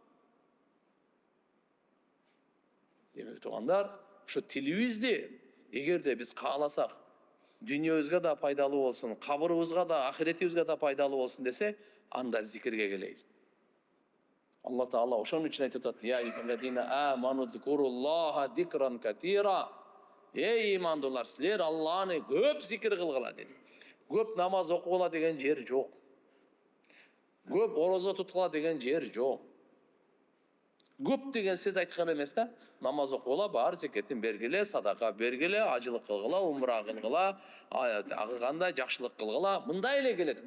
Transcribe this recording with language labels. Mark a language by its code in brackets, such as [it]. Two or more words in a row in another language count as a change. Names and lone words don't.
[ky] Демек туугандар, ошо тилибизди эгерде биз кааласак, дүйнөбүзгө да пайдалуу болсун, кабырыбызга да, ахиретибизге да пайдалуу болсун десе, анда зикирге келейик. Алла Таала ошон үчүн айтып атат: [ar] "يا أيها الذين آمنوا اذكروا الله ذكرا كثيرا." [ky] Эй имандуулар, силер Алланы көп зикир кылгыла деди. Көп намаз окугула деген жер жок. Көп орозо туткула деген жер жок. Көп деген сөз айткан эмес да. Намаз окугула, бар зекетин бергиле, садака бергиле, ажылык кылгыла, умра кылгыла, кандай жакшылык кылгыла, мындай эле келет.